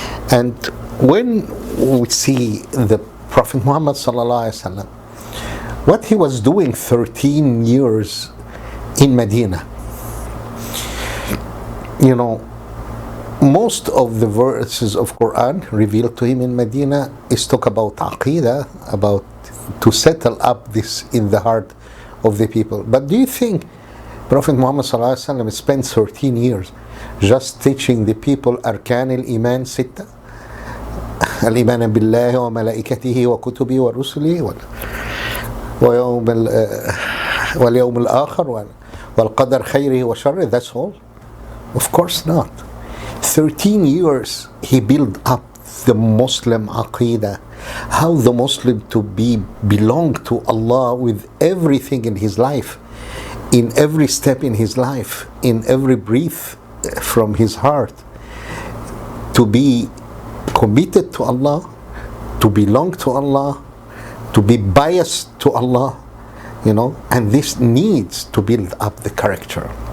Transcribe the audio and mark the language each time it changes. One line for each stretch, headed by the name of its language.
English: And when we see the Prophet Muhammad sallallahu alaihi wasallam, what he was doing 13 years in Medina, you know, most of the verses of Quran revealed to him in Medina is talk about Aqidah, about to settle up this in the heart of the people. But do you think Prophet Muhammad sallallahu alaihi wasallam spent 13 years just teaching the people Arkan al-Iman Sitta?
Arabic: الإيمان بالله وملائكته وكتبه ورسله واليوم الآخر والقدر خيره وشره.
English: That's all? Of course not. 13 years he built up the Muslim Aqidah, how the Muslim to belong to Allah with everything in his life, in every step in his life, in every breath from his heart, to be committed to Allah, to belong to Allah, to be biased to Allah, you know, and this needs to build up the character.